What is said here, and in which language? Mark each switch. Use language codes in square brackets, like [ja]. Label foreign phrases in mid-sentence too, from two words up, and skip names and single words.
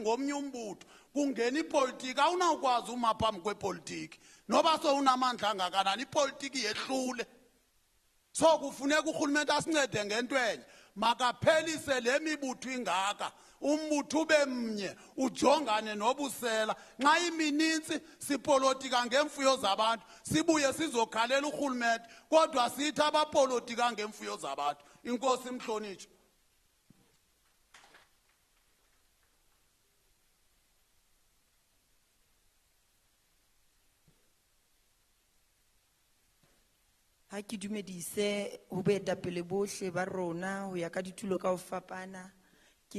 [xh] ngomnye umbutho kungena ipolitika awunawukwazi uma phambi kwepolitiki noba sowunamandla angakanani ipolitiki yehlule so kufuneka urhulumente asincede ngento enye makaphelise le mibutho ingaka umbutho ube mnye ujongane nobusela nxa imininzi sipolitika ngemfuyo zabantu sibuye sizokhalela urhulumente kodwa sithi abapolitika ngemfuyo zabantu inkosi mhlonitshwa. [st] Ha ke dumedise ho boetapele bohle ba rona ho ya ka ditulo ka ho fapana ke